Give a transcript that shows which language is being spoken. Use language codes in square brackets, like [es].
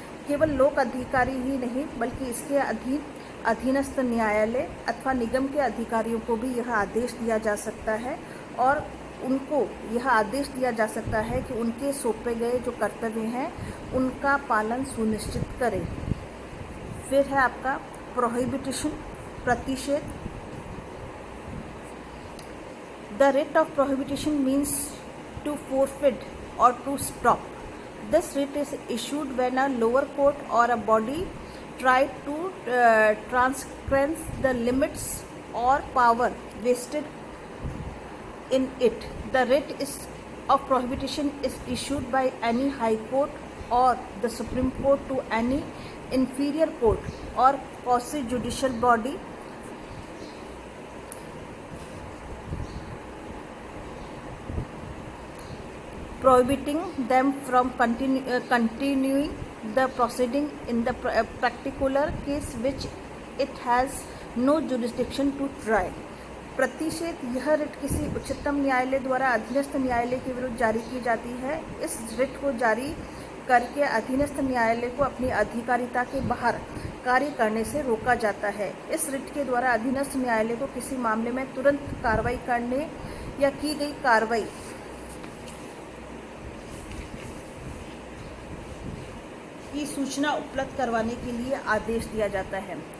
[hi] केवल लोक अधिकारी ही नहीं बल्कि इसके अधीनस्थ न्यायालय अथवा निगम के अधिकारियों को भी यह आदेश दिया जा सकता है और उनको यह आदेश दिया जा सकता है कि उनके सौंपे गए जो कर्तव्य हैं उनका पालन सुनिश्चित करें। फिर है आपका प्रोहिबिशन, प्रतिषेध। [en] The writ of prohibition means to forfeit or to stop. This writ is issued when a lower court or a body try to transgress the limits or power vested in it. The writ of prohibition is issued by any high court or the Supreme Court to any inferior court or quasi-judicial body prohibiting them from continuing the proceeding in the particular case which it has no jurisdiction to try. [hi] प्रतिषेध यह writ किसी उच्चतम न्यायालय द्वारा अधीनस्थ न्यायालय के विरुद्ध जारी की जाती है। इस रिट को जारी करके अधीनस्थ न्यायालय को अपनी अधिकारिता के बाहर कार्य करने से रोका जाता है। इस रिट के द्वारा अधीनस्थ न्यायालय को किसी मामले में तुरंत कार्रवाई करने या की गई कार्रवाई की सूचना उपलब्ध करवाने के लिए आदेश दिया जाता है।